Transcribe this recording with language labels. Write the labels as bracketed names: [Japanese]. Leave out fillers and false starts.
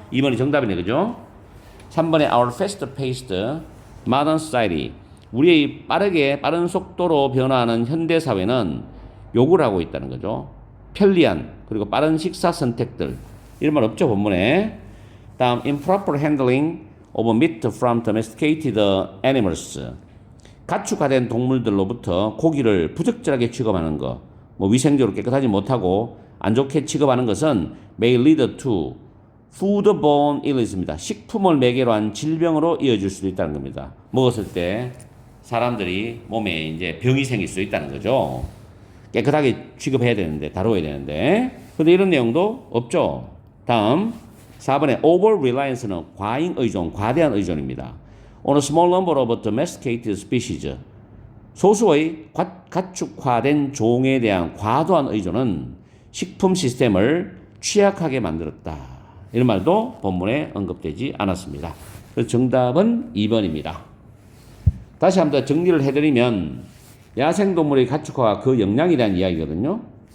[Korean] 2번이 정답이네. 그죠? 3번에 [English] Our fast-paced modern society. [Korean] 우리의 빠른 속도로 변화하는 현대 사회는 요구를 하고 있다는 거죠. 편리한 그리고 빠른 식사 선택들 이런 말 없죠 본문에. 다음 [English] improper handling of meat from domesticated animals. [Korean] 가축화된 동물들로부터 고기를 부적절하게 취급하는 것, 뭐 위생적으로 깨끗하지 못하고 안 좋게 취급하는 것은 [English] may lead to foodborne illness [Korean] 입니다. 식품을 매개로 한 질병으로 이어질 수도 있다는 겁니다. 먹었을 때 사람들이 몸에 이제 병이 생길 수 있다는 거죠. 깨끗하게 취급해야 되는데, 다뤄야 되는데. 근데 이런 내용도 없죠. 다음 4번에 over reliance는 과잉 의존, 과대한 의존입니다. [English] On a small number of domesticated species. [Korean] 소수의 가축화된 종에 대한 과도한 의존은 식품 시스템을 취약하게 만들었다. 이런 말도 본문에 언급되지 않았습니다. 그래서 정답은 2번입니다. 다시 한번 정리를 해드리면 야생동물의 가축화가 그 영향에 대한 이야기거든요.